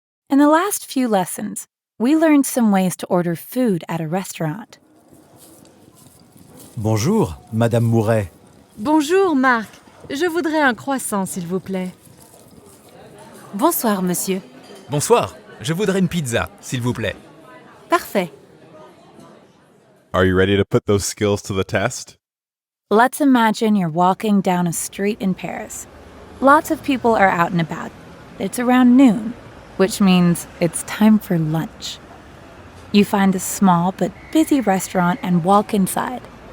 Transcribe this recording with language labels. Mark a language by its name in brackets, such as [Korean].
[English] In the last few lessons, we learned some ways to order food at a restaurant. [French] Bonjour, Madame Mouret. Bonjour, Marc. Je voudrais un croissant, s'il vous plaît. Bonsoir, monsieur. Bonsoir, je voudrais une pizza, s'il vous plaît. Parfait. [English] Are you ready to put those skills to the test? Let's imagine you're walking down a street in Paris. Lots of people are out and about. It's around noon, which means it's time for lunch. You find a small but busy restaurant and walk inside.